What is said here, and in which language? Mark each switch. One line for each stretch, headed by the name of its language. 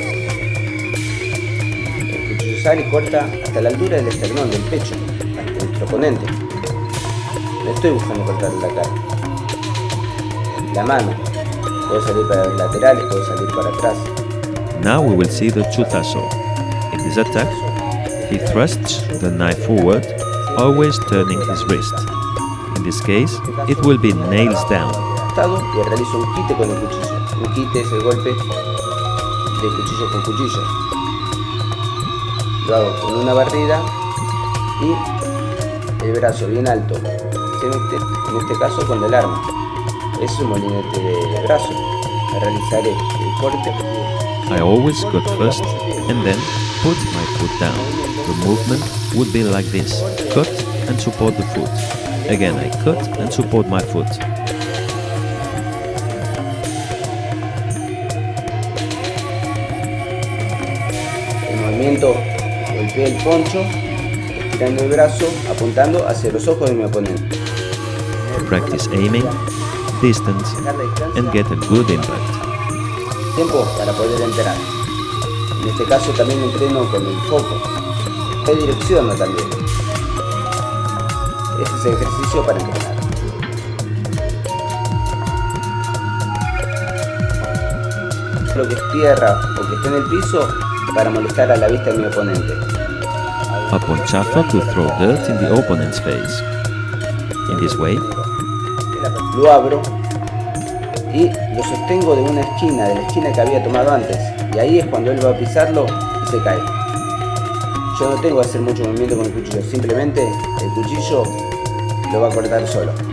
Spanish: El cuchillo sale y corta hasta la altura del esternón, del pecho, hasta nuestro oponente. No estoy buscando cortarle la cara. La mano. Puede salir para los laterales, puede salir para atrás.
English: Now we will see the chutazo. In this attack, he thrusts the knife forward, always turning his wrist. In this case, it will be nails down.
Spanish: Y realizo un quite con el cuchillo. Un quite es el golpe de cuchillo con cuchillo. Lo hago con una barrida y el brazo bien alto. Se mete, en este caso con el arma. Es un molinete de brazo. Realizaré el corte.
English: I always cut first and then put my foot down. The movement would be like this: cut and support the foot. Again, I cut and support my foot.
Spanish: El movimiento, golpeé el poncho, estirando el brazo, apuntando hacia los ojos de mi oponente.
English: Practice aiming, distance, and get a good impact.
Spanish: Tiempo para poder entrenar. En este caso también entreno con el foco. De dirección también. Este es el ejercicio para entrenar. Lo que es tierra o que esté en el piso para molestar a la vista de mi oponente.
English: A ponchazo to throw dirt in the opponent's face. In this way,
Spanish: lo abro y lo sostengo de una esquina, de la esquina que había tomado antes. Y ahí es cuando él va a pisarlo y se cae. Yo no tengo que hacer mucho movimiento con el cuchillo, simplemente el cuchillo lo va a cortar solo.